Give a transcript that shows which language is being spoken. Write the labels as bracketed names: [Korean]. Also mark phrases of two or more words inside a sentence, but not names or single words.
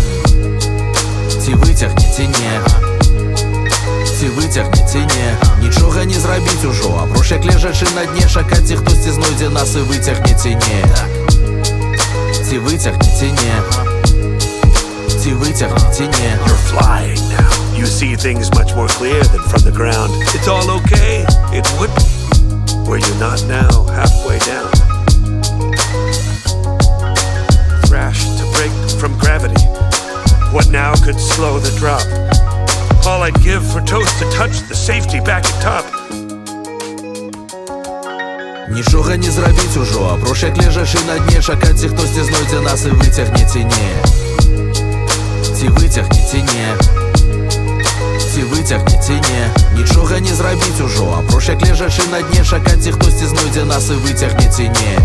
[Belarusian] Ці выцягне ці не. Ці выцягне ці не. Нічога не зрабіць ужо, апроч як лежачы на дне, чакаць, ці хтосьці знойдзе нас і выцягне ці не. Ці выцягне ці не. Ці выцягне ці не. [English] You're flying now. You see things much more clear than from the ground. It's all okay, it would be, were you not now halfway down. Crash to break from gravity. What now could slow the drop? All I'd give for toast to touch the safety back at top. [Belarusian] Нічога не зрабіць ужо, апроч як лежачы на дне, чакаць, ці хтосьці знойдзе нас і выцягне ці не. Ці выцягне ці не. Ці выцягне ці не. Нічога не зрабіць ужо, апроч як лежачы на дне, чакаць, ці хтосьці знойдзе нас і выцягне ці не.